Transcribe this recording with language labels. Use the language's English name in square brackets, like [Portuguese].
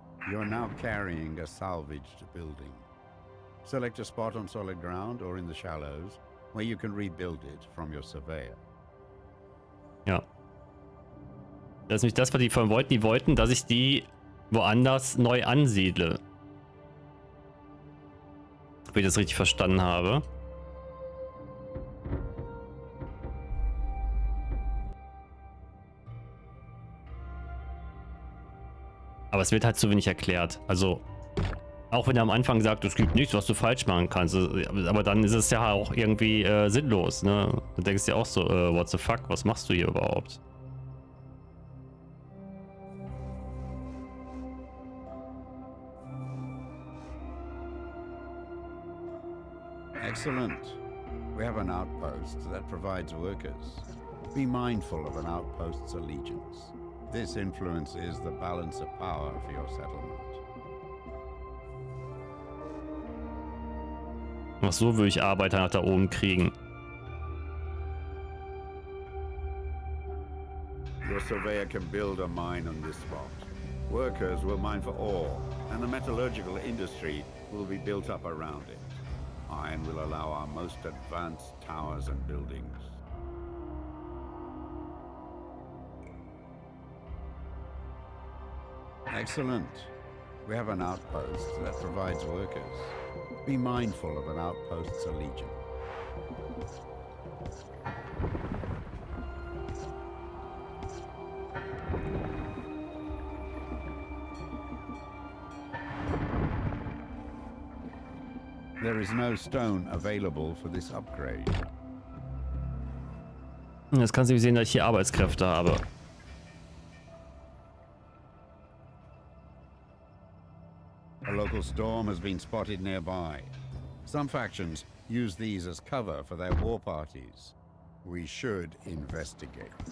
[English] You're now carrying a salvaged building. Select a spot on solid ground or in the shallows where you can rebuild it from your surveyor. [German] Ja. Das ist nämlich das, was die von wollten. Die wollten, dass ich die woanders neu ansiedle. Wenn ich das richtig verstanden habe. Aber es wird halt zu wenig erklärt. Also, auch wenn er am Anfang sagt, es gibt nichts, was du falsch machen kannst. Aber dann ist es ja auch irgendwie sinnlos, ne? Du denkst dir auch so, [English] what the fuck, [German] was machst du hier überhaupt? [English] Excellent. We have an outpost that provides workers. Be mindful of an outpost's allegiance. This influences the balance of power for your settlement. [German] Ach so, würde ich Arbeiter nach da oben kriegen. [English] Your surveyor can build a mine on this spot. Workers will mine for ore, and the metallurgical industry will be built up around it. Iron will allow our most advanced towers and buildings. Excellent. We have an outpost that provides workers. Be mindful of an outpost's allegiance. There is no stone available for this upgrade. [German] Jetzt kannst du sehen, dass ich hier Arbeitskräfte habe. [English] A local storm has been spotted nearby. Some factions use these as cover for their war parties. We should investigate.